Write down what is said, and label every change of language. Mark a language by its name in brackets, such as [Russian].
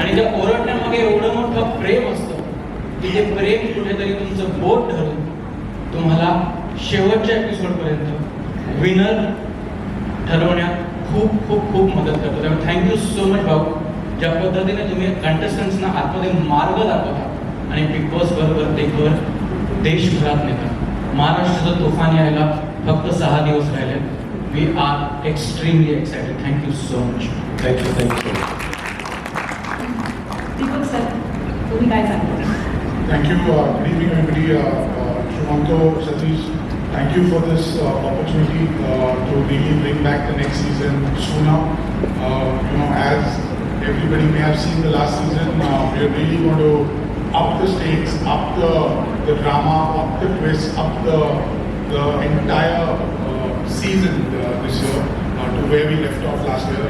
[Marathi] आणि त्या ओरडण्यामागे एवढं मोठं प्रेम असतं की ते प्रेम कुठेतरी तुमचं बोट धरून तुम्हाला शेवटच्या एपिसोडपर्यंत विनर ठरवण्यात खूप खूप खूप मदत करतो. त्यामुळे [English] thank you so much [Marathi] भाऊ, ज्या पद्धतीने तुम्ही कंटेस्टंट्सना आतमध्ये मार्ग दाखवता आणि बिग बॉस बरोबर देखवर देशभरात नेता. महाराष्ट्राचं तुफान यायला फक्त 6 दिवस राहिले. [English] We are extremely excited. Thank you so much. Thank you. [Marathi] Deepak sir, तुम्ही काय सांगता? [English] Thank you. Good evening, everybody. Shumanto, Satish, thank you for this opportunity to really bring back the next season sooner. As everybody may have seen the last season, we are really going to up the stakes, up the drama, up the twist, up the entire season this year to where we left off last year.